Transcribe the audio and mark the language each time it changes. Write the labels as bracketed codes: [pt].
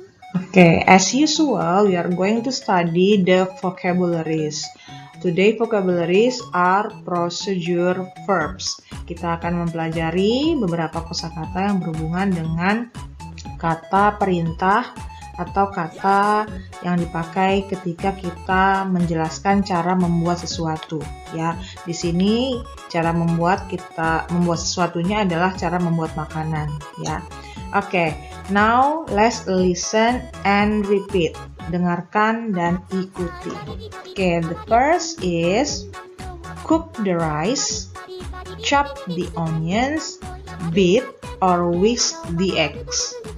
[en] Okay, as usual, we are going to study the vocabularies. Today vocabularies are procedure verbs. [id] Kita akan mempelajari beberapa kosakata yang berhubungan dengan kata perintah atau kata yang dipakai ketika kita menjelaskan cara membuat sesuatu. Ya, di sini cara membuat sesuatunya adalah cara membuat makanan. Ya, oke. [en] Now let's listen and repeat. [id] Dengarkan dan ikuti. [en] Okay, the first is cook the rice, chop the onions, beat or whisk the eggs.